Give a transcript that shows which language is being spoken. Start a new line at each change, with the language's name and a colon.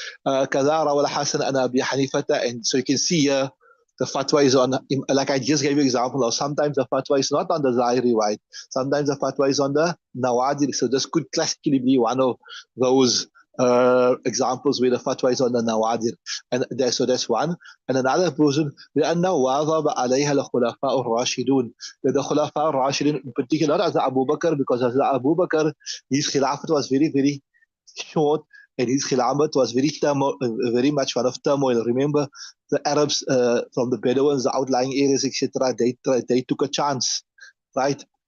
English: Kadha rawal Hasan an Abi Hanifata, and so you can see here, the fatwa is on, like I just gave you an example of, sometimes the fatwa is not on the Zahiri, right? Sometimes the fatwa is on the Nawadir, so this could classically be one of those examples where the fatwa is on the Nawadir. And so that's one. And another person,
Arabic: لأنه واظب عليها الخلفاء الراشدون.
English: The Khulafa al-Rashidun, in particular, not as Abu Bakr, because as Abu Bakr, his khilafat was very, very short. and his Khilafat was very much one of turmoil. Remember, the Arabs from the Bedouins, the outlying areas, etc., they took a chance, right?